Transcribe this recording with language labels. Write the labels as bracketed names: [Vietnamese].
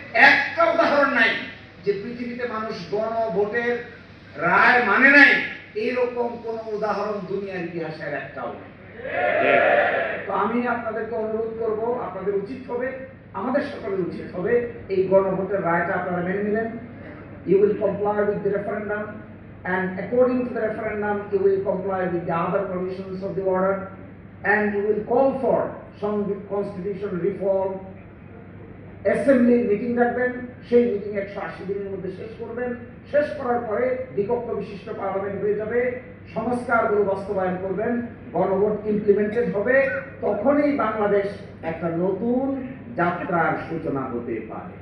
[Bangla] একটা উদাহরণ নাই যে পৃথিবীতে মানুষ গণভোটের রায় মানে নাই, এরকম কোন উদাহরণ দুনিয়ার ইতিহাসের একটাও নেই। তো আমি আপনাদেরকে অনুরোধ করব, আপনাদের উচিত হবে, আমাদের সকলের উচিত হবে এই গণভোটের রায়টা আপনারা মেনে নিলেন। [English] You will comply with the referendum, and according to the referendum you will comply with the other provisions of the order, and you will call for some constitution reform. [Bangla] Assembly meeting রাখবেন, সেই meeting 180 দিনের মধ্যে শেষ করবেন, শেষ করার পরে দ্বিকক্ষ বিশিষ্ট পার্লামেন্ট হয়ে যাবে, সংস্কারগুলো বাস্তবায়ন করবেন, গণভোট ইমপ্লিমেন্টেড হবে, তখনই বাংলাদেশ একটা নতুন যাত্রার সূচনা হতে পারে।